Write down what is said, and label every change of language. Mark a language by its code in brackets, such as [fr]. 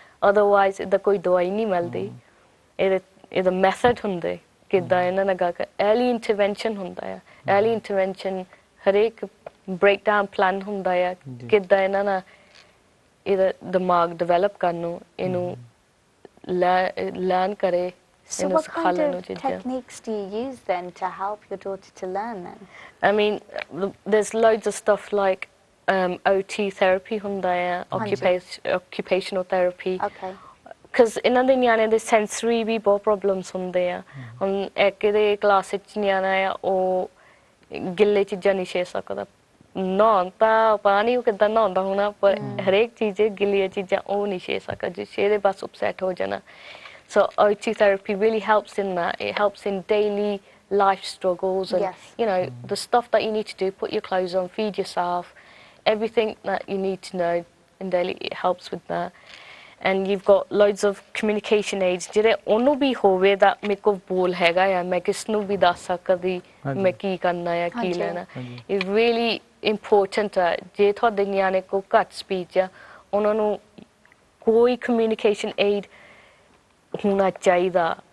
[pa] Otherwise ਇਹਦਾ ਕੋਈ ਦਵਾਈ ਨਹੀਂ ਮਿਲਦੀ। ਇਹਦਾ ਮੈਥਡ ਹੁੰਦੇ ਕਿੱਦਾਂ ਇਹਨਾਂ ਨਾਲ ਗੱਲ ਕਰ। early intervention ਹੁੰਦਾ ਆ, early intervention ਹਰੇਕ breakdown plan ਹੁੰਦਾ ਆ, ਕਿੱਦਾਂ ਇਹਨਾਂ ਨਾਲ ਇਹਦਾ ਦਿਮਾਗ ਡਿਵੈਲਪ ਕਰਨ ਨੂੰ, ਇਹਨੂੰ ਲਰਨ ਕਰੇ। [en] So what kind of techniques do you use then to help your daughter to learn then? I mean, there's loads of stuff like OT therapy [pa] ਹੁੰਦਾ ਆ, [en] occupational therapy. Okay. Because [pa] ਇਹਨਾਂ ਦੇ ਨਿਆਣੇ ਦੇ ਸੈਂਸਰੀ ਵੀ ਬਹੁਤ problems ਹੁੰਦੇ ਆ। ਹੁਣ ਇੱਕ ਦੇ ਕਲਾਸ ਵਿੱਚ ਨਿਆਣਾ ਆ, ਉਹ ਗਿੱਲੇ ਚੀਜ਼ਾਂ ਨਹੀਂ ਛੇ ਸਕਦਾ। ਨਹਾਉਣ ਤਾਂ ਪਤਾ ਨਹੀਂ ਉਹ ਕਿੱਦਾਂ ਨਹਾਉਂਦਾ ਹੋਣਾ, ਪਰ ਹਰੇਕ ਚੀਜ਼ ਗਿੱਲੀਆਂ ਚੀਜ਼ਾਂ ਉਹ ਨਹੀਂ ਛੇ ਸਕਦਾ, ਜੇ ਛੇਦੇ ਬਸ ਅਪਸੈਟ ਹੋ ਜਾਣਾ। [en] So OT therapy really helps in that. It helps in daily life struggles and you know the stuff that you need to do. Put your clothes on, feed yourself, everything that you need to know in daily. It helps with that. And you've got loads of communication aids [pa] ਜਿਹੜੇ ਉਹਨੂੰ ਵੀ ਹੋਵੇ ਦਾ ਮੇਰੇ ਕੋਲ ਬੋਲ ਹੈਗਾ ਆ, ਮੈਂ ਕਿਸ ਨੂੰ ਵੀ ਦੱਸ ਸਕਦੀ ਮੈਂ ਕੀ ਕਰਨਾ ਆ, ਕੀ ਲੈਣਾ। [en] It's really important [pa] ਆ। ਜੇ ਤੁਹਾਡੇ ਨਿਆਣੇ ਕੋਲ ਘੱਟ ਸਪੀਚ ਆ, ਉਹਨਾਂ ਨੂੰ ਕੋਈ communication aid ਹੋਣਾ ਚਾਹੀਦਾ।